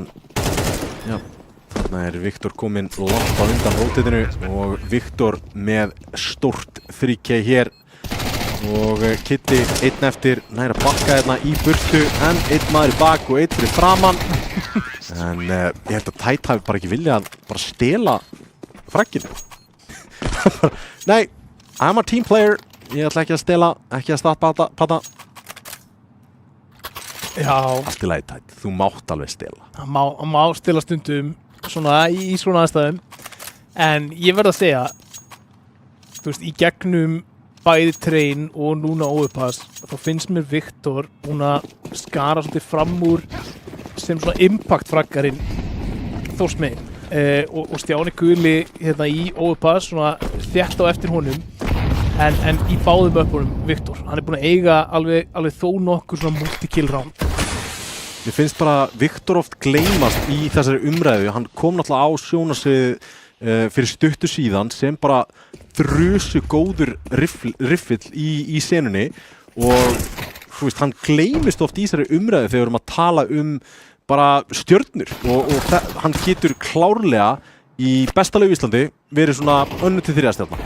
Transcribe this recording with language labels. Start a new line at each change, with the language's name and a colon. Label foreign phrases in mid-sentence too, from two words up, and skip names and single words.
Icelandic: Þarna er Viktor kominn langt á undan rótetinu og Viktor með stórt 3K hér og Kitty einn eftir nær að bakka hérna í burtu en einn maður í bak og einn fyrir framann. En ég held að Tæt hafi bara ekki viljað að bara stela fragginu. Nei,
English: I'm a team player.
Icelandic: Ég ætla ekki að stela, ekki að startpata. Já. Allt í lagi Tæt, þú mátt alveg stela. Hann má stela stundum svona í svona aðstæðum. En ég verð að segja, þú veist, í gegnum bæði Train og núna Overpass, þá finnst mér Viktor búin að skara svolítið fram úr sem svona impact-fraggarinn Þórs megin. Og Stjáni Guli hérna í Overpass, svona þétt á eftir honum. En í báðum uppunum Viktor. Hann er búin að eiga alveg þó nokkur svona
English: multi-kill round.
Icelandic: Mér finnst bara Viktor oft gleymast í þessari umræðu. Hann kom náttúrulega á sjónarsvið fyrir stuttu síðan sem bara drusu góður riffill í senunni og þú veist, hann gleymist oft í þessari umræðu þegar við erum að tala bara stjörnur og hann getur klárlega í besta laug í Íslandi verið svona 2-3 stjarna.